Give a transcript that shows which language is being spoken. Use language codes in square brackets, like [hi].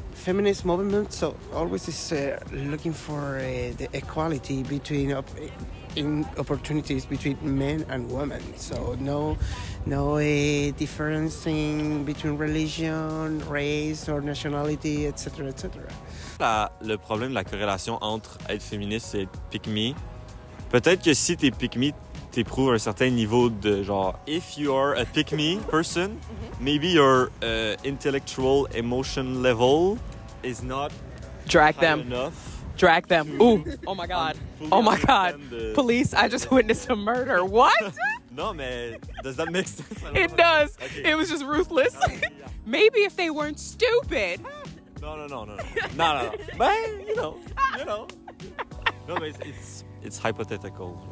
[en] Feminist movement, so always is looking for the equality between in opportunities between men and women. So no difference between religion, race or nationality, etc., etc. [fr] Le problème de la corrélation entre être féministe et être pick-me, peut-être que si t'es pick-me, t'éprouves un certain niveau de genre, [en] if you are a pick-me person, maybe your intellectual emotion level is not drag high them enough. Drag them. Ooh. Oh my God. Oh my God. Police, I just witnessed a murder. What? No, mais does that make sense? It does. Okay. It was just ruthless. Maybe if they weren't stupid. No. But, you know. No, but it's hypothetical.